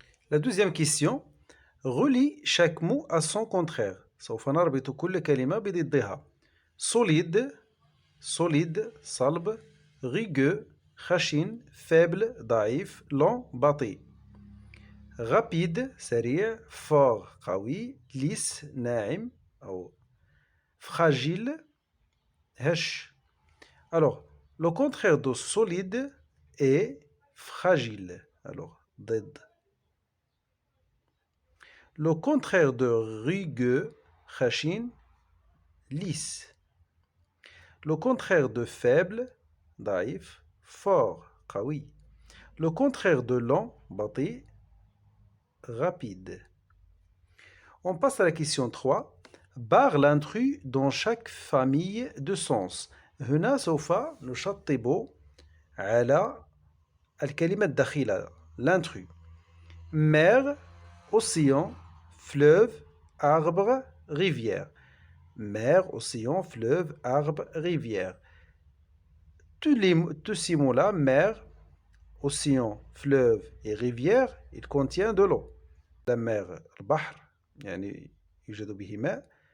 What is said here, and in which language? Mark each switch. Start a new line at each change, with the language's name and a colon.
French: La deuxième question, relie chaque mot à son contraire.
Arabic: سوف نربط كل كلمة بضدها.
French: Solide, solide, صلب. Rugueux, خشن. Faible, ضعيف. Lent, بطيء. Rapide, سريع. Fort, قوي.
Arabic: Lisse, ناعم أو fragile, هش.
French: Alors, le contraire de solide est fragile. Alors, ضد. Le contraire de rugueux, خشن, lisse. Le contraire de faible, ضعيف. Fort, قوي. Le contraire de lent, بطيء. Rapide. On passe à la question 3. Barre l'intrus dans chaque famille de sens.
Arabic: هنا سوف نشطب على الكلمة الدخيلة.
French: L'intrus. Mer, océan, fleuve, arbre, rivière. Mer, océan, fleuve, arbre, rivière. Tous ces mots-là, mer, océan, fleuve et rivière, ils contiennent de l'eau. La mer,
Arabic: البحر, يعني يوجد به ماء.